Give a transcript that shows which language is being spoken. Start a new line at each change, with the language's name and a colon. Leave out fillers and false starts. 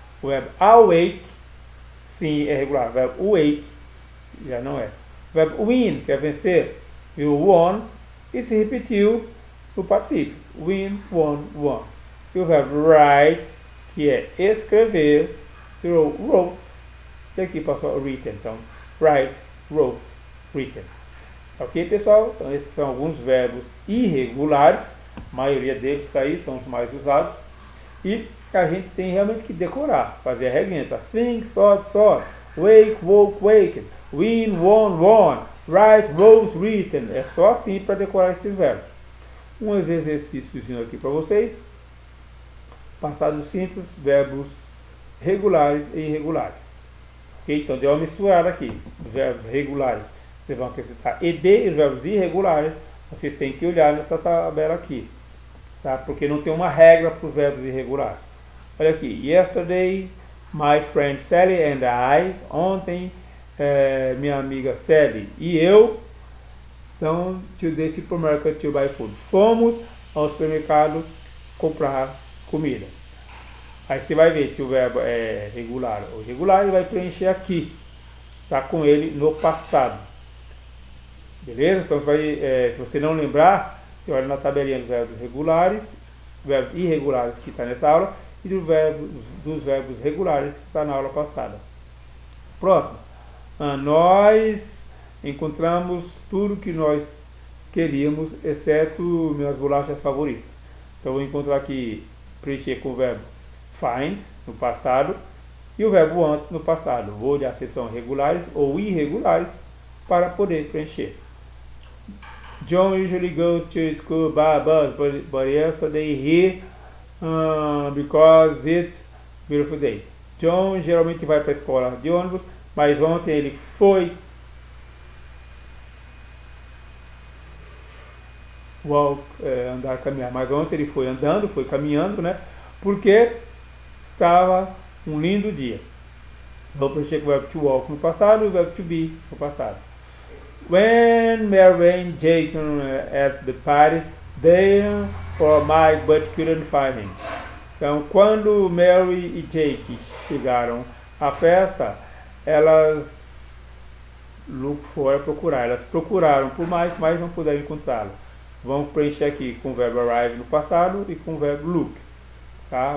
Portuguese: O verbo awake, sim, é regular. O verbo wake, já não é. O verbo win, que é vencer, virou won, e se repetiu no particípio. Win, won, won. E o verbo write, que é escrever, virou wrote, e aqui passou written.
English: Então, write, wrote, written.
Portuguese: Ok, pessoal? Então, esses são alguns verbos irregulares. A maioria deles aí são os mais usados. E a gente tem realmente que decorar, fazer a regrinha.
English: Tá? Think, thought, thought. Wake, woke, waked. Win, won, won. Write, wrote, written.
Portuguese: É só assim para decorar esses verbos. Um exercíciozinho aqui para vocês. Passado simples, verbos regulares e irregulares. Ok? Então, deu uma misturada aqui. Os verbos regulares. Vocês vão acrescentar ed e os verbos irregulares. Vocês têm que olhar nessa tabela aqui. Tá? Porque não tem uma regra para os verbos irregulares. Olha aqui.
English: Yesterday, my friend Sally and I.
Portuguese: Ontem, minha amiga Sally e eu.
English: Então, to the supermarket to buy food.
Portuguese: Fomos ao supermercado comprar comida. Aí você vai ver se o verbo é regular ou irregular e vai preencher aqui. Tá com ele no passado. Beleza? Então, se você não lembrar, você olha na tabelinha dos verbos regulares, verbos irregulares que está nessa aula, e dos verbos regulares que está na aula passada. Próximo. Nós encontramos tudo que nós queríamos, exceto minhas bolachas favoritas. Então, eu vou encontrar aqui, preencher com o verbo find, no passado, e o verbo want, no passado. Vou olhar se são regulares ou irregulares para poder preencher.
English: John usually goes to school by bus, but yesterday he, because it Beautiful day.
Portuguese: John geralmente vai para a escola de ônibus, mas ontem ele foi andar, caminhar. Mas ontem ele foi andando, foi caminhando, né? Porque estava um lindo dia. Vou preencher com o verbo to walk no passado e o verbo to be no passado.
English: When Mary and Jake at the party, they for Mike but couldn't find him.
Portuguese: Então, quando Mary e Jake chegaram à festa, elas elas procuraram por Mike, mas não puderam encontrá-lo. Vamos preencher aqui com o verbo arrive no passado e com o verbo look. Tá?